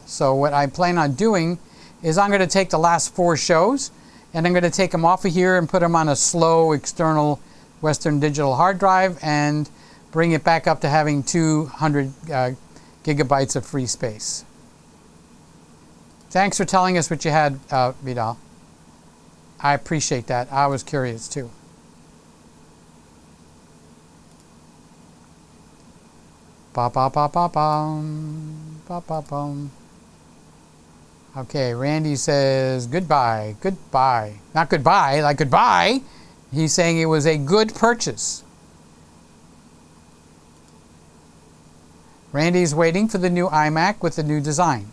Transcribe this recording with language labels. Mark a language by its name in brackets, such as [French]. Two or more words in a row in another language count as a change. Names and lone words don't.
[English] So what I plan on doing is I'm going to take the last 4 shows and I'm going to take them off of here and put them on a slow external Western Digital hard drive and bring it back up to having 200 gigabytes of free space. Thanks for telling us what you had, Vidal. I appreciate that. I was curious too. Ba ba ba ba bum, ba ba bum. Okay, Randy says goodbye, goodbye. Not goodbye, like goodbye. He's saying it was a good purchase. Randy's waiting for the new iMac with the new design.